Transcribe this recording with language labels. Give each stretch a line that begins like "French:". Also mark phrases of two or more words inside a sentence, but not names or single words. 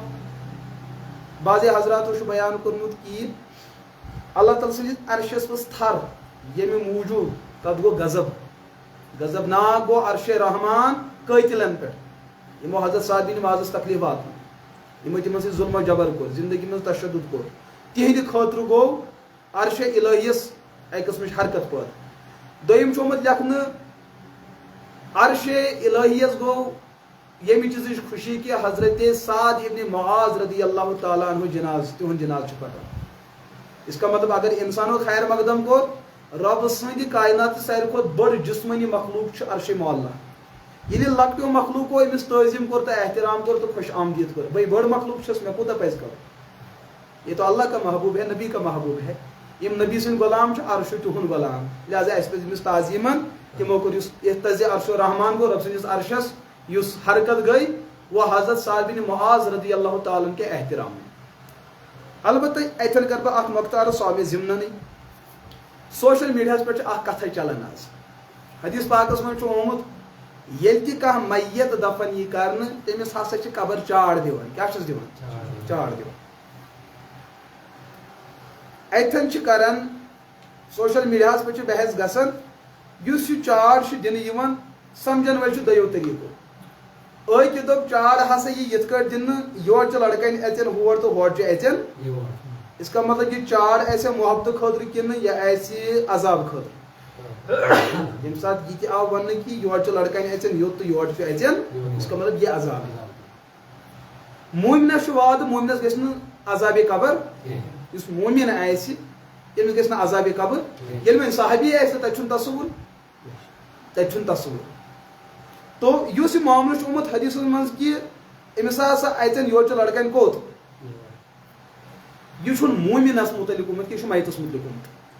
Kashmiri: بعضے حضراتو چھُ بیان کوٚرمُت کہِ اللہ تعالیٰ سٕنٛدِس عرشس منٛز تھر ییٚمہِ موٗجوٗب تتھ گوٚو غضب ناک گوٚو عرشِ رحمان قٲتِلن پٮ۪ٹھ یِمو حضرت سعد بن معاذس تکلیف واتنو یِمو تِمن سۭتۍ ظُلم و جبر کوٚر زندگی منٛز تشدد کوٚر تِہنٛدِ خٲطرٕ گوٚو عرشِ الہیَس اکہِ قٕسمٕچ حرکت پٲدٕ. دوٚیِم چھُ آمُت لیکھنہٕ عرشِ الہیَس گوٚو ییٚمہِ چیٖزٕچ خوشی کہِ حضرت سعد ابن معاذ
Arabic: رضی اللہ تعالیٰ عنہ
Kashmiri: جناز تِہُنٛد جناز چھُ پکان.
Urdu: اس کا مطلب
Kashmiri: اگر انسانو خیر مقدم کوٚر رۄب سٕنٛدِ کائناتٕچ ساروی کھۄتہٕ بٔڑ جسمٲنی مخلوق چھُ عرشِ معلیٰ. ییٚلہِ لۄکٹیو مخلوقو أمِس تعظیٖم کوٚر تہٕ احترام کوٚر تہٕ خوش آمدید کوٚر بھائی بٔڑ مخلوق چھُس مےٚ کوٗتاہ پزِ کرُن.
Urdu: یہ تو اللہ کا محبوب ہے نبی کا محبوب ہے.
Kashmiri: یِم نبی سٕنٛدۍ غلام چھِ عرش تِہُنٛد غلام لہٰذا اَسہِ پزِ أمِس تعظیٖمن تِمو کوٚر یُس اہتز عرش الرحمان گوٚو رۄب سٕنٛدِس عرشس یُس حرکت گٔے
Urdu: وہ حضرت سعد بن معاذ رضی اللہ تعالیٰ کے احترام میں.
Kashmiri: البتہ اتھن کر بہٕ اکھ نۄقطہٕ عرض سُہ آو مےٚ ضمننٕے. سوشل میڈیاہس پٮ۪ٹھ چھِ اکھ کتھے چلان آز حدیث پاکس منٛز چھُ آمُت ییٚلہِ تہِ کانٛہہ میت دفن یی کرنہٕ تٔمِس ہسا چھِ قبر چاڑ دِوان. کیٛاہ چھِس دِوان؟ چاڑ دِوان. اتھن چھِ کران سوشل میڈیاہس پٮ۪ٹھ چھِ بحث گژھان یُس یہِ چاڑ چھُ دِنہٕ یِوان سمجھن وٲلۍ چھِ دۄیو طٔریٖقو. أکۍ دوٚپ چاڑ ہسا یی یِتھ کٲٹھۍ دِنہٕ یورٕ چھِ لڑکن اژن ہور تہٕ ہورٕ چھِ اژن.
Urdu: اس کا مطلب
Kashmiri: یہ چاڑ آسہِ محبتہٕ خٲطرٕ کِنہٕ یہِ آسہِ عذاب خٲطرٕ. ییٚمہِ ساتہٕ یہِ تہِ آو وننہٕ کہِ یورٕ چھِ لڑکن اژن یوٚت تہٕ یورٕ چھِ اژن
Urdu: اس کا مطلب
Kashmiri: یہِ عذاب. مومنس چھُ وعدٕ مومنس گژھِ نہٕ عذابِ قبر. یُس مومن آسہِ تٔمِس گژھِ نہٕ عذابِ قبر. ییٚلہِ وۄنۍ صحابی آسہِ تہٕ تتہِ چھُنہٕ تصوُر. تو یُس یہِ معاملہٕ چھُ آمُت حدیثس منٛز کہِ أمِس ہسا اژن یورٕ چھِ لڑکن کوٚت یہ چھُنہٕ مومنس متعلق گوٚمُت کہِ یہِ چھُ میتس متعلق گوٚمُت.